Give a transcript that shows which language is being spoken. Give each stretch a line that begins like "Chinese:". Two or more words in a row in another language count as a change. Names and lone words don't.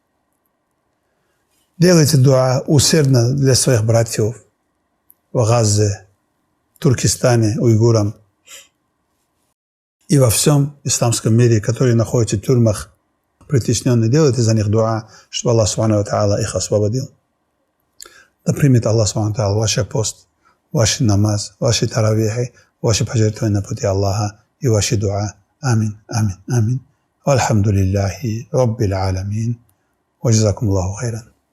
Russian: Делайте дуа усердно для своих братьев в Газе, Туркестане, уйгурам и во всем исламском мире, которые находятся в тюрьмах, притесненные. Делайте за них дуа, чтобы Аллах
Arabic: سبحانه وتعالى
Russian: их освободил. Да примет Аллах
Arabic: سبحانه وتعالى
Russian: ваш пост, ваш намаз, ваши таравихи, ваши пожертвования на пути Аллаха и ваши дуа. Амин, амин, амин.
Arabic: الحمد لله رب العالمين. وجزاكم الله خيرا.